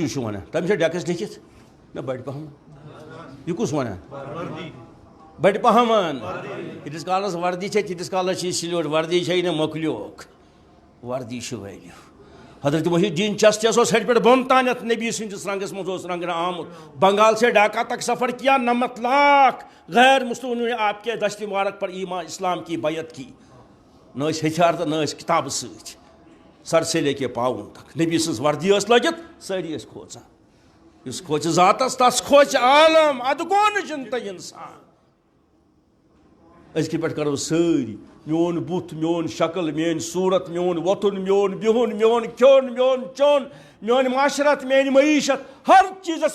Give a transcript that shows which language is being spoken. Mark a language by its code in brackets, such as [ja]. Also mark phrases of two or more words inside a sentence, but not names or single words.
[ks] ہیوٗ چھُ وَنان تٔمِس چھا ڈٮ۪کَس لیکھِتھ نہ بَڑِ پَہم یہِ کُس وَنان بَڑِ پَہمَن ییٖتِس کالَس وردی چھےٚ تیٖتِس کالَس چھِ یہِ سِلیوٹ وردی چھےٚ نہٕ مۄکلیوکھ وردی چھِ ویلیوٗ حضرت محی الدین چشتی اوس ہیٚرِ پٮ۪ٹھ بۄن تانٮ۪تھ نبی سٕنٛدِس رنٛگَس منٛز اوس رنٛگنہٕ آمُت [ur] بنگال سے ڈھاکہ تک سفر کیا 90 لاکھ غیر مسلموں نے آپ کے دشت مبارک پر ایمان اسلام کی بیعت کی [ks] نہ ٲسۍ ہتھیار تہٕ نہ ٲسۍ کِتابہٕ سۭتۍ [ur] سر سے لے کے پاوُن تک [ks] نبی سٕنٛز وردی ٲس لٲگِتھ سٲری ٲسۍ کھوژان یُس کھوژِ ذاتَس تَس کھوژِ عالم اَدٕ گوٚو نہٕ چِنتہٕ اِنسان أزکہِ پٮ۪ٹھ کَرو سٲری میون بُتھ میون شکل میٲنۍ صوٗرت میون وۄتھُن میون بِہُن میون کھیوٚن میون چیوٚن میون معاشرت میٲنۍ معیشت ہر چیٖزَس